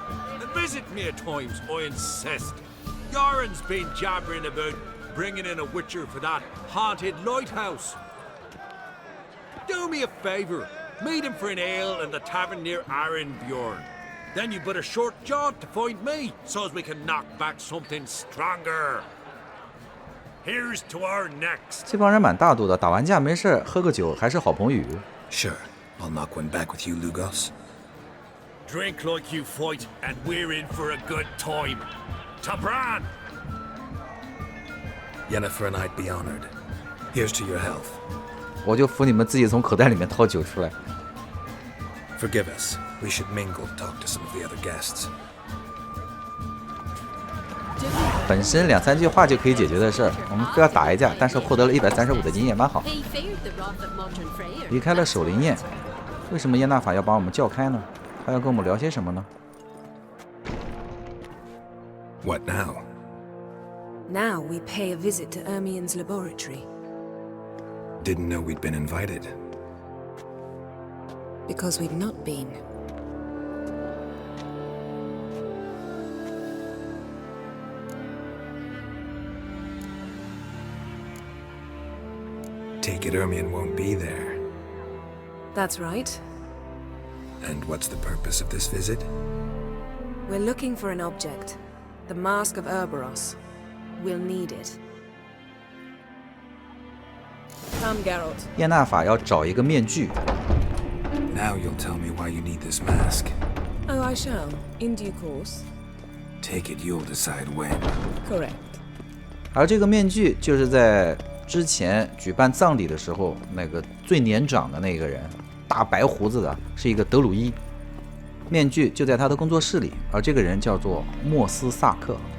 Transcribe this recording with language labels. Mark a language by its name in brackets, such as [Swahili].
[English] And visit me at times, I insist. Yoren's been jabbering about bringing in a Witcher for that haunted lighthouse. Do me a favour. Meet him for an ale in the tavern near Arenbjorn. Then you but a short jaunt to find me, so as we can knock back something stronger. Here's to our next. [Chinese] 这帮人蛮大度的，打完架没事喝个酒还是好朋友。 [English] Sure, I'll knock one back with you, Lugos. Drink like you fight, and we're in for a good time. To Bran! Yennefer and I'd be honored. Here's to your health. [Chinese] 我就服你们自己从口袋里面掏酒出来。 [English] Forgive us. We should mingle, talk to some of the other guests. [Chinese] 本身2-3句话就可以解决的事儿，我们非要打一架，但是获得了135的经验，蛮好。离开了守灵宴，为什么耶纳法要把我们叫开呢？他要跟我们聊些什么呢 [English] What now? Now we pay a visit to Ermien's laboratory. Didn't know we'd been invited. Because we've not been. Take it Ermien won't be there. That's right. And what's the purpose of this visit? We're looking for an object. The Mask of Urboros. We'll need it. Come, Geralt. [Chinese] 耶纳法要找一个面具。 [English] Now you'll tell me why you need this mask. Oh, I shall. In due course. Take it you'll decide when. Correct. [Chinese] 而这个面具就是在之前举办葬礼的时候，那个最年长的那个人，大白胡子的，是一个德鲁伊。面具就在他的工作室里，而这个人叫做莫斯萨克。